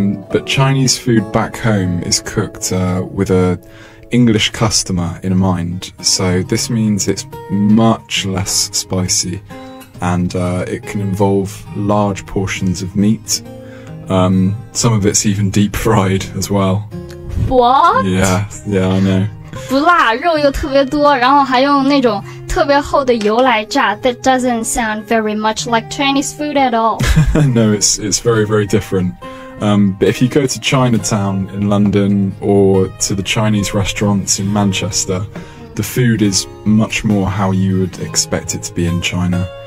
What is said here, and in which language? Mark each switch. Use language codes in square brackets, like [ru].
[en] But Chinese food back home is cooked with a English customer in mind. So this means it's much less spicy, and it can involve large portions of meat. Some of it's even deep fried as well. What? Yeah, I know. [zh] 不辣，肉又特别多，然后还用那种特别厚的油来炸。 [en] That doesn't sound very much like Chinese food at all. No, it's very, very different. But if you go to Chinatown in London or to the Chinese restaurants in Manchester, the food is much more how you would expect it to be in China.